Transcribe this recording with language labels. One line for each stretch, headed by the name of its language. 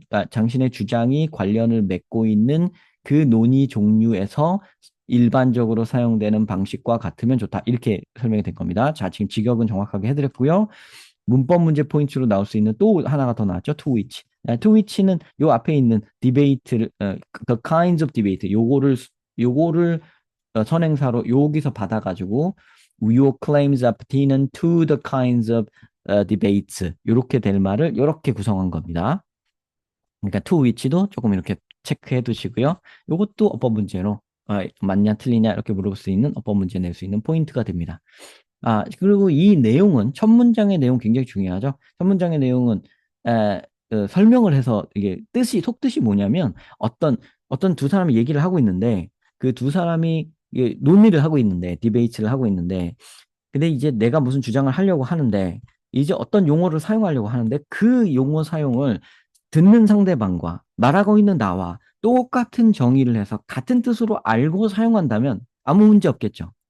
Korean: 당신의 주장이 관련을 맺고 있는 그 논의 종류에서 일반적으로 사용되는 방식과 같으면 좋다. 이렇게 설명이 된 겁니다. 자, 지금 직역은 정확하게 해드렸고요. 문법 문제 포인트로 나올 수 있는 또 하나가 더 나왔죠.
English: to which.
Korean: to which는 요 앞에 있는 debate를,
English: the kinds of debate,
Korean: 요거를 선행사로 여기서 받아가지고
English: your claims are pertinent to the kinds of debates
Korean: 이렇게 될 말을 이렇게 구성한 겁니다. 그러니까 to which도 조금 이렇게 체크해 두시고요. 이것도 어법 문제로 맞냐 틀리냐 이렇게 물어볼 수 있는 어법 문제 낼 수 있는 포인트가 됩니다. 그리고 이 내용은 첫 문장의 내용 굉장히 중요하죠. 첫 문장의 내용은 설명을 해서 이게 속뜻이 뭐냐면 어떤 두 사람이 얘기를 하고 있는데 그 두 사람이 이게 논의를 하고 있는데 디베이트를 하고 있는데 근데 이제 내가 무슨 주장을 하려고 하는데 이제 어떤 용어를 사용하려고 하는데 그 용어 사용을 듣는 상대방과 말하고 있는 나와 똑같은 정의를 해서 같은 뜻으로 알고 사용한다면 아무 문제 없겠죠.